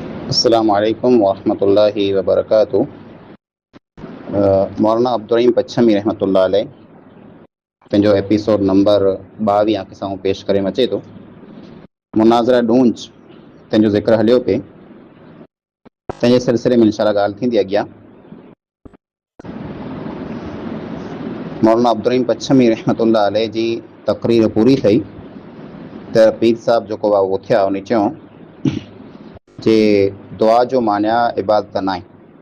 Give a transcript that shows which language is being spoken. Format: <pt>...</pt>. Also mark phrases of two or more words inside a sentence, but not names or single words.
<ar>السلام علیکم ورحمۃ اللہ وبرکاتہ۔</ar> <sd>مولانا عبدالرحیم پچھمی</sd> <ar>رحمۃ اللہ علیہ</ar> <sd>पंहिंजो एपिसोड नंबर 22 आंखे सां पेश करे अचे थो। मुनाज़रा ॾूंज तंहिंजो ज़िक्र हलियो पिए, तंहिंजे सिलसिले में इंशाअल्लाह ॻाल्हि थींदी अॻियां। मौलाना अब्दुर्रहीम पच्छमी</sd> <ar>رحمة الله عليه</ar> <sd>जी तक़रीर पूरी थी त पीर साहब जेको आहे उहो थिया, उन चयो जे दुआ जो माना इबादत न आहे।</sd>